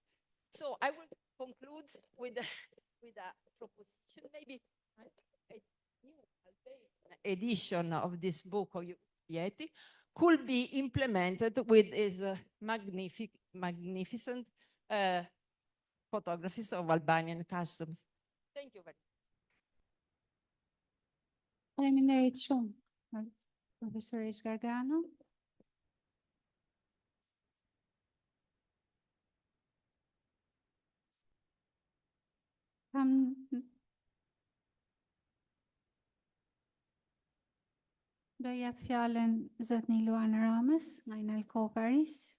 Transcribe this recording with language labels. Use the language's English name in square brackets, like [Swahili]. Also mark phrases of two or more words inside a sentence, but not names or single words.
[English] So I will conclude with a proposition, maybe a new edition of this book of Ieti could be implemented with his magnificent photographies of Albanian customs. Thank you very much. [Albanian] Faleminderit shumë, profesorish Gargano. Do jep fjalën zotni Luana Ramës nga Inalco Paris.